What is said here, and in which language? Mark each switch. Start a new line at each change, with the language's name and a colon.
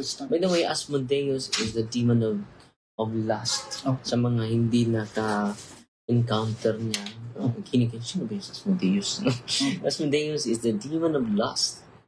English: By the way, Asmodeus is the demon of lust.
Filipino: Sa mga hindi encounter niya. Sino ba yung Asmodeus?
English: Asmodeus is the demon of lust.